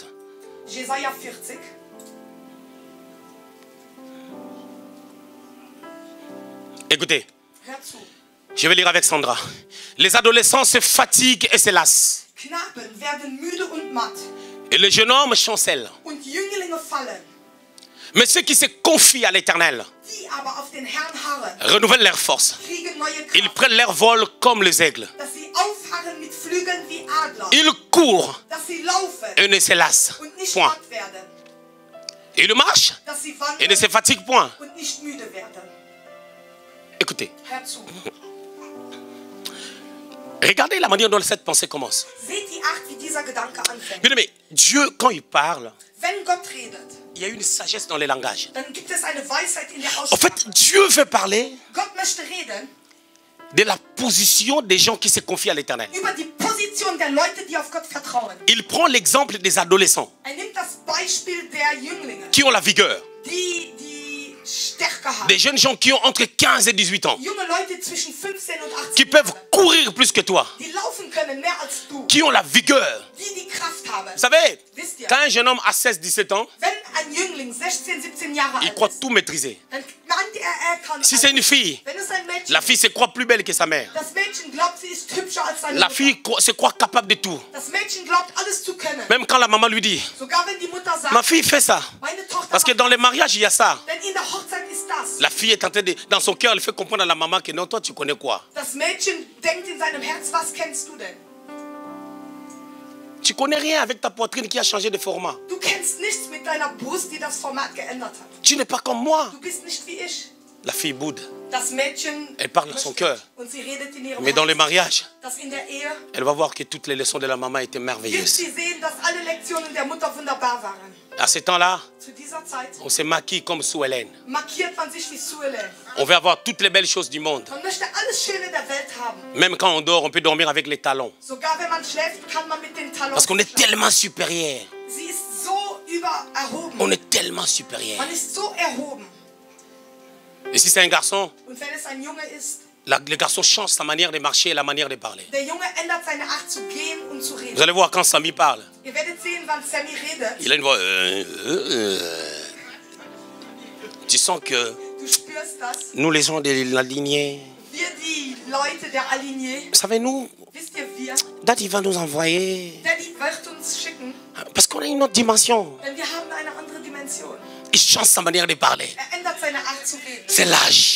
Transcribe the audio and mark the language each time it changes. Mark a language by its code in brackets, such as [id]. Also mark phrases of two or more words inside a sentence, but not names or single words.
[de] Jesaja 40. [fr] Écoutez, [de] Hör zu. [fr] je vais lire avec Sandra. Les adolescents se fatiguent et se lassent. [de] Knaben werden müde und matt [fr] Et les jeunes hommes chancellent. [de] und Jünglinge fallen. [fr] Mais ceux qui se confient à l'Éternel [de] Die aber auf den Herrn harren, [fr] renouvellent leurs forces. [de] kriegen neue [fr] Ils [de] Kraft, [fr] prennent leur vol comme les aigles. [de] dass sie aufharren mit Flügeln wie Adler, [fr] Ils courent [de] dass sie laufen [fr] et ne se lassent [de] und nicht [fr] point. [de] matt werden, [fr] Ils marchent [de] dass sie [fr] et ne se [de] wandern [fr] fatiguent point. [de] und nicht müde werden. [fr] Écoutez, [de] Hör zu. [fr] regardez la manière dont cette pensée commence. [de] Seht die Art, wie dieser Gedanke anfängt. [fr] Bien aimé, Dieu, quand il parle, [de] Wenn Gott redet, [fr] il y a une sagesse dans les langages. [de] dann gibt es eine Weisheit in der [fr] En fait, [de] Aussprache. [fr] Dieu veut parler [de] Gott möchte reden [fr] de la position des gens qui se confient à l'Éternel. [de] über die Position der Leute, die auf Gott vertrauen. [fr] Il prend l'exemple des adolescents [de] Nimmt das Beispiel der Jünglinge, [fr] qui ont la vigueur. [de] die Stärke haben. [fr] Des jeunes gens qui ont entre 15 et 18 ans. [de] Junge Leute zwischen 15 und 18 [fr] Qui peuvent [de] Jahren, [fr] courir plus que toi. [de] die laufen können mehr als du, [fr] Qui ont la vigueur. [de] die Kraft haben. [fr] Vous savez, [de] Wisst ihr, [fr] quand un jeune homme a 16-17 ans, [de] wenn ein Jüngling 16, 17 Jahre [fr] il [de] alt [fr] croit [de] ist, [fr] tout maîtriser. [de] dann meint er kann [fr] Si c'est une fille, [de] Wenn es ein Mädchen [fr] la fille se croit plus belle que sa mère. [de] das Mädchen glaubt, sie ist hübscher als seine [fr] La [de] Mutter. [fr] fille se croit capable de tout. [de] Das Mädchen glaubt, alles zu können. [fr] Même quand la maman lui dit, [de] Sogar wenn die Mutter sagt, [fr] ma fille fait ça. [de] meine Tochter [fr] Parce que [de] macht [fr] dans les mariages, il y a ça. [de] Denn in der Hochzeit ist das. [fr] La fille est en train de, dans son cœur, elle fait comprendre à la maman que non, toi, tu connais quoi? [de] Das Mädchen denkt in seinem Herz, was kennst du denn? [fr] Tu connais rien avec ta poitrine qui a changé de format. [de] Du kennst nichts mit deiner Brust, die das Format geändert hat. [fr] Tu n'es pas comme moi. [de] Du bist nicht wie ich. [fr] La fille boude. [de] Das Mädchen [fr] Elle parle à son cœur. [de] und sie redet in ihrem [fr] Mais dans le [de] Herzen, [fr] mariage, [de] dass in der Ehe [fr] elle va voir que toutes les leçons de la maman étaient [de] wird [fr] merveilleuses. [de] sie sehen, dass alle Lektionen der Mutter wunderbar waren. [fr] À ce temps-là, [de] Zu dieser Zeit [fr] on se maquille comme Sue Hélène. [de] markiert man sich wie Sue Hélène. [fr] On veut avoir toutes les belles choses du monde. [de] Man möchte alles Schöne der Welt haben. [fr] Même quand on dort, on peut dormir avec les talons. [de] Sogar wenn man schläft, kann man mit den Talons [fr] Parce qu'on est [de] schlafen. [fr] tellement supérieur. [de] Sie ist so erhoben. [fr] On est tellement supérieur. [de] Man ist so erhoben. [fr] Et si c'est un garçon, [de] Und wenn es ein Junge ist, [fr] le garçon change sa manière de marcher et la manière de parler. [de] der Junge ändert seine Art zu gehen und zu [fr] Vous [de] reden. [fr] allez voir quand Samy parle. [de] Ihr werdet sehen, wann Sammy redet. [fr] Il a une voix. Tu sens que [de] Du spürst das. [fr] nous, les gens de la lignée, [de] Wir, die Leute der Alignée, [fr] savez-nous, [de] wisst ihr, wir, [fr] Dad, va nous envoyer. [de] Daddy wird uns schicken, [fr] Parce qu'on a une autre dimension. [de] denn wir haben eine andere Dimension. [fr] Il change sa manière de parler. [de] Ändert seine Art zu reden. [fr] C'est l'âge.